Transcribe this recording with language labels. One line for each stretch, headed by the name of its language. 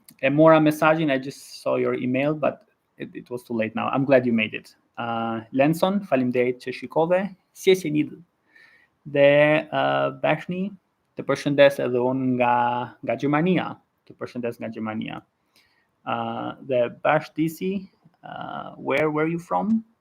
Albanian: E mora mesazhin,
English: I just saw your email, but it was too late now. I'm glad you made it. Lenson,
Albanian: faleminderit që shikove.
English: Sjesenid.
Albanian: Dhe bashni, të përshëndes edhe unë nga Gjermania. Të përshëndes nga Gjermania.
English: Dhe Bashdisi, where were you from?